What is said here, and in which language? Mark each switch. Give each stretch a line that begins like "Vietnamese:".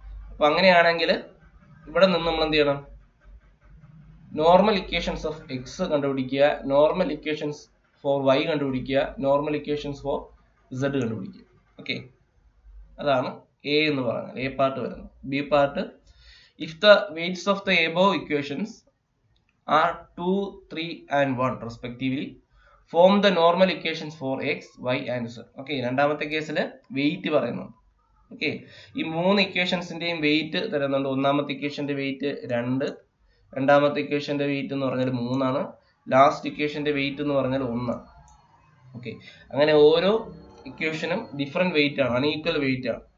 Malayalam: അപ്പോൾ അങ്ങനെയാണെങ്കിൽ ഇവിടെ നിന്ന് നമ്മൾ എന്ത് ചെയ്യണം? നോർമൽ ഇക്വേഷൻസ് ഓഫ് എക്സ് കണ്ടുപിടിക്കുക, നോർമൽ ഇക്വേഷൻസ് ഫോർ വൈ കണ്ടുപിടിക്കുക, നോർമൽ ഇക്വേഷൻസ് ഫോർ ഇസഡ് കണ്ടുപിടിക്കുക. ഓക്കെ, അതാണ് എ എന്ന് പറഞ്ഞാൽ എ പാർട്ട് വരുന്നത്.
English: B part, if the weights of the above equations are 2, 3 and 1 respectively, form the normal equations for x, y and z.
Malayalam: Okay, രണ്ടാമത്തെ കേസിൽ wait പറയുന്നുണ്ട്. Okay, ഈ 3 ഇക്വേഷൻസിന്റെയും wait തരുന്നുണ്ട്. ഒന്നാമത്തെ ഇക്വേഷന്റെ വെയിറ്റ് 2, രണ്ടാമത്തെ ഇക്വേഷന്റെ വെയിറ്റ് എന്ന് പറഞ്ഞാൽ 3 ആണ്, ലാസ്റ്റ് ഇക്വേഷന്റെ വെയിറ്റ് എന്ന് പറഞ്ഞാൽ 1 ആണ്. ഓക്കെ, അങ്ങനെ ഓരോ ഇക്വേഷനും ഡിഫറെന്റ് വെയിറ്റ് ആണ്, അൺഈക്വൽ വെയിറ്റ് ആണ്.